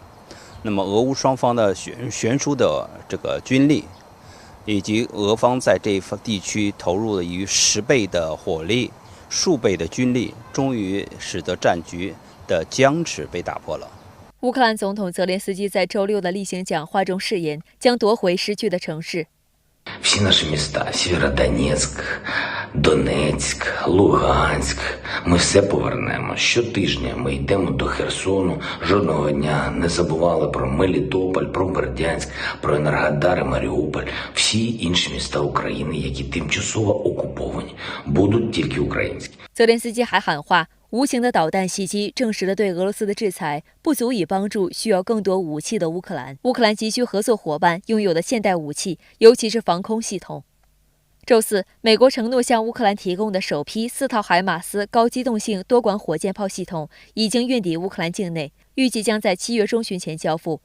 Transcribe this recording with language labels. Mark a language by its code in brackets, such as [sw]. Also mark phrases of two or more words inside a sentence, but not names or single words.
[zh] 那么俄乌双方的悬殊的这个军力，以及俄方在这一地区投入了逾10倍的火力、数倍的军力，终于使得战局的僵持被打破了。乌克兰总统泽连斯基在周6的例行讲话中誓言，将夺回失去的城市。 [uk] Всі наші міста, Сєвєродонецьк, Донецьк, Луганськ, ми все повернемо. Щотижня ми йдемо до Херсону, жодного дня не забували про Мелітополь, про Бердянськ, про Енергодар і Маріуполь. Всі інші міста України, які тимчасово окуповані, будуть тільки українські. [zh] 泽连斯基还喊话，无情的导弹袭击证实了对俄罗斯的制裁不足以帮助需要更多武器的乌克兰。乌克兰急需合作伙伴拥有的现代武器，尤其是防空系统。周四，美国承诺向乌克兰提供的首批4套海马斯高机动性多管火箭炮系统已经运抵乌克兰境内，预计将在7月中旬前交付。